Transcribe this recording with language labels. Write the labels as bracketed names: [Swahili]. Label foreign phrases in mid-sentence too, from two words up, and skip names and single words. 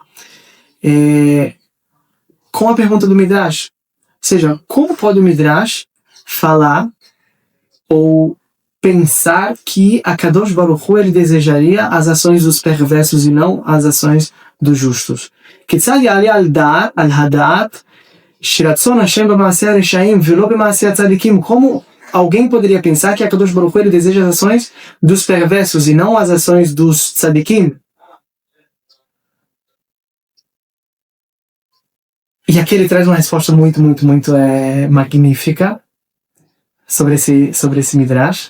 [Portuguese] Com a pergunta do Midrash, ou seja, como pode o Midrash falar ou pensar que a Kadosh Baruch Hu ele desejaria as ações dos perversos e não as ações dos justos? [Hebrew] כיצד יעלה על הדעת שרצון השם במעשה רשעים ולא במעשה צדיקים? [Portuguese] Como alguém poderia pensar que a Kadosh Baruch Hu ele deseja as ações dos perversos e não as ações dos tzadikim? E aqui ele traz uma resposta muito magnífica sobre esse Midrash.